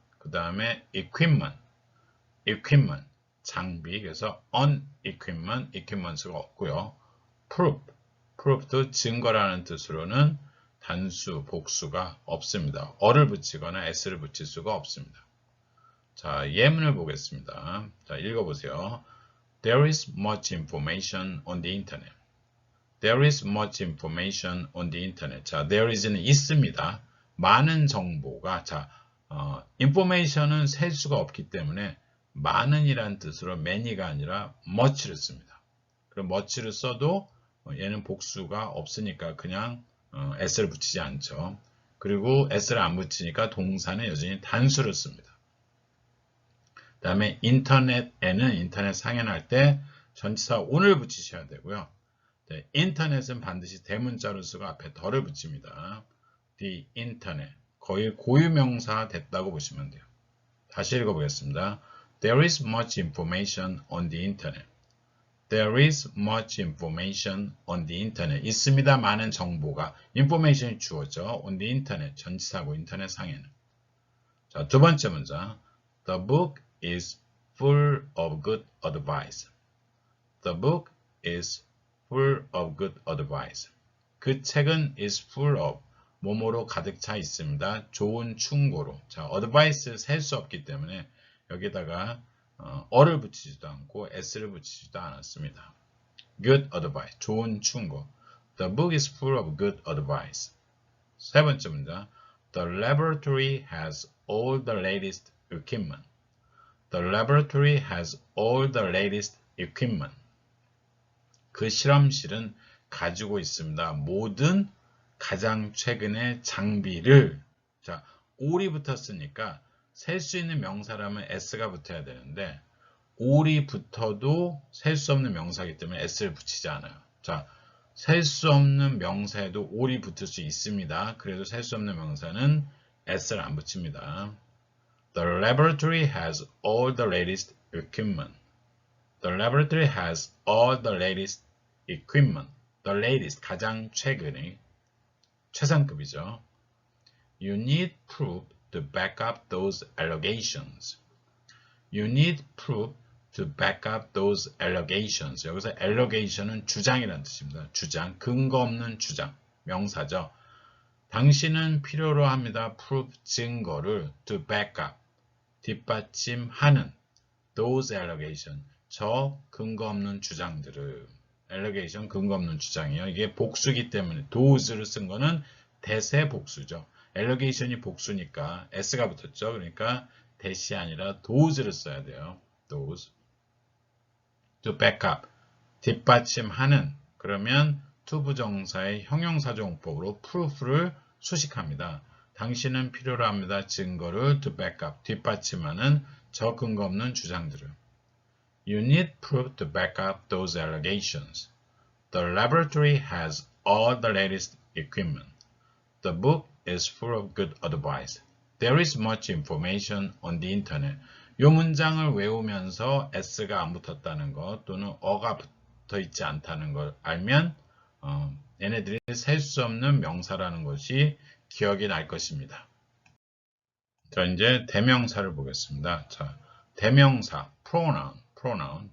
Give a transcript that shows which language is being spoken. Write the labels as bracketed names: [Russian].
[Korean] 그 다음에 equipment, 장비, 그래서 equipments가 없고요. proof도 증거라는 뜻으로는 단수, 복수가 없습니다. 어를 붙이거나 s를 붙일 수가 없습니다. 자, 예문을 보겠습니다. 자, 읽어보세요. [English] There is much information on the internet. There is much information on the internet. [Korean] 자, there is는 있습니다. 많은 정보가, 자, information은 셀 수가 없기 때문에 많은이란 뜻으로 many가 아니라 much를 씁니다. 그럼 much를 써도 얘는 복수가 없으니까 그냥 s를 붙이지 않죠. 그리고 s를 안 붙이니까 동사는 여전히 단수를 씁니다. 그 다음에 인터넷에는 인터넷 상연할 때 전치사 on을 붙이셔야 되고요. 네, 인터넷은 반드시 대문자로 쓰고 앞에 덜을 붙입니다. [English] The internet. [Korean] 거의 고유명사 됐다고 보시면 돼요. 다시 읽어보겠습니다. [English] There is much information on the internet. There is much information on the internet. [Korean] 있습니다. 많은 정보가. information이 주어져. [English] on the internet. [Korean] 전치사고 인터넷 상에는. 자, 두 번째 문장. [English] The book is full of good advice. The book is full of good advice. [Korean] 그 책은 [English] is full of [Korean] 뭐뭐로 가득 차 있습니다. 좋은 충고로. 자, advice 셀 수 없기 때문에 여기다가 어를 붙이지도 않고 s를 붙이지도 않았습니다. [English] good advice, [Korean] 좋은 충고. [English] The book is full of good advice. [Korean] 세 번째 문장. [English] The laboratory has all the latest equipment. The laboratory has all the latest equipment. [Korean] 그 실험실은 가지고 있습니다. 모든 가장 최근의 장비를. 자, all이 붙었으니까 셀 수 있는 명사라면 s가 붙어야 되는데 all이 붙어도 셀 수 없는 명사이기 때문에 s를 붙이지 않아요. 자, 셀 수 없는 명사에도 all이 붙을 수 있습니다. 그래도 셀 수 없는 명사는 s를 안 붙입니다. [English] The laboratory has all the latest equipment. The laboratory has all the latest equipment. The latest, [Korean] 가장 최근의, 최상급이죠. [English] You need proof to back up those allegations. You need proof to back up those allegations. [Korean] 여기서 allegation은 주장이라는 뜻입니다. 주장, 근거 없는 주장, 명사죠. 당신은 필요로 합니다. proof, 증거를 to back up, 뒷받침하는 those allegations, 저 근거 없는 주장들을. allegation, 근거 없는 주장이요. 이게 복수기 때문에 those를 쓴 거는 대세 복수죠. allegation이 복수니까 s가 붙었죠. 그러니까 대시 아니라 those를 써야 돼요. [English] those. [Korean] to back up, 뒷받침하는. 그러면 to 부정사의 형용사정법으로 proof를 수식합니다. 당신은 필요로 합니다. 증거를 to back up, 뒷받침하는 저 근거 없는 주장들을. [English] You need proof to back up those allegations. The laboratory has all the latest equipment. The book is full of good advice. There is much information on the internet. [Korean] 이 문장을 외우면서 s가 안 붙었다는 것 또는 어가 붙어 있지 않다는 걸 알면 얘네들이 셀 수 없는 명사라는 것이 기억이 날 것입니다. 자, 이제 대명사를 보겠습니다. 자, 대명사, pronoun.